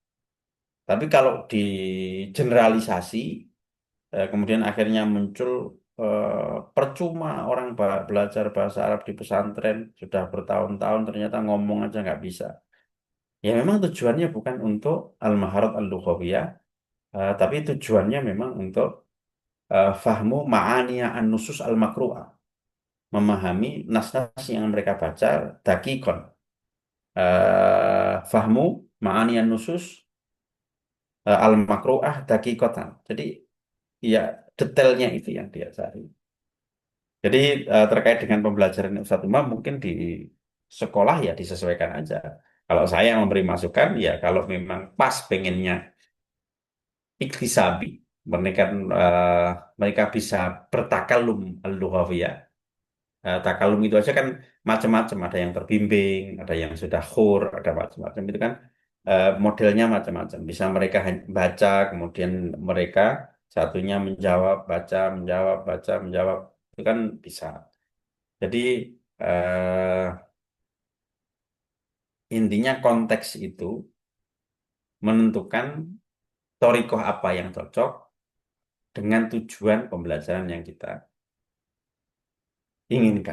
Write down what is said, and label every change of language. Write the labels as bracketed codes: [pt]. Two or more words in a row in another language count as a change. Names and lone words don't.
[id] Tapi kalau di generalisasi, kemudian akhirnya muncul percuma orang belajar bahasa Arab di pesantren sudah bertahun-tahun ternyata ngomong aja nggak bisa. Ya memang tujuannya bukan untuk [ar] المهارات اللغوية, [id] tapi tujuannya memang untuk [ar] فهم معاني النصوص المقروءة, [id] memahami nas-nas yang mereka baca dakikon, [ar] فهم معاني النصوص المقروءة دقيقة. [id] Jadi ya detailnya itu yang dia cari. Jadi terkait dengan pembelajaran Ustadz Umar mungkin di sekolah ya disesuaikan aja. Kalau saya memberi masukan ya kalau memang pas pengennya iktisabi, mereka mereka bisa bertakalum al-lughawiyah. Takalum itu aja kan macam-macam, ada yang terbimbing, ada yang sudah khur, ada macam-macam itu kan modelnya macam-macam. Bisa mereka baca, kemudian mereka satunya menjawab, baca, menjawab, baca, menjawab itu kan bisa. Jadi eh, intinya konteks itu menentukan torikoh apa yang cocok dengan tujuan pembelajaran yang kita inginkan.